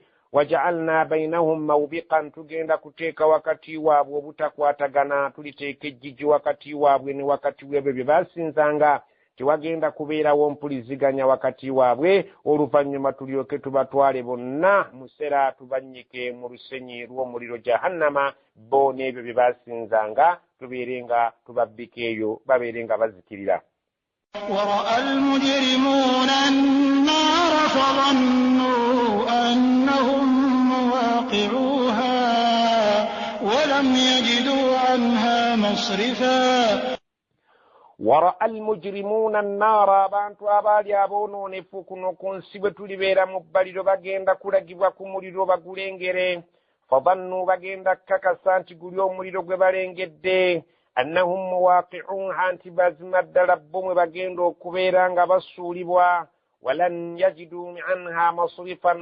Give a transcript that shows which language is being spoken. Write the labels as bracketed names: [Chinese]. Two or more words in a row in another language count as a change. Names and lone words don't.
[Arabic] وجعلنا بينهم موبقا [Ganda] tugenda kuteeka wakati waabwe obutakwatagana tuliteeka ejjiji wakati waabwe ne wakati w'ebyo bye basinzanga tewagenda kubeerawo mpuliziganya wakati waabwe oluvannyuma tulyoke tubatwale bonna musera tubannyike mu lusenyi lw'omuliro jahannama bo n'ebyo bye basinzanga tubeere nga tubabbika eyo babeere nga bazikirira. [Arabic] ورأى المجرمون النار فظنوا أنهم مواقعوها ولم يجدوا عنها مصرفا. ورأى المجرمون النار [Ganda] abantu abaali aboononefu kuno ku nsi bwe tulibeera mu bbaliro bagenda kulagibwa ku muliro bagulengere fadhannu bagenda kakasa nti guli omuliro gwe balengedde [Arabic] أنهم مواقعوها [Ganda] nti bazima ddala bo mwe bagenda okubeera nga basuulibwa [Arabic] ولن يجدوا عنها مصرفا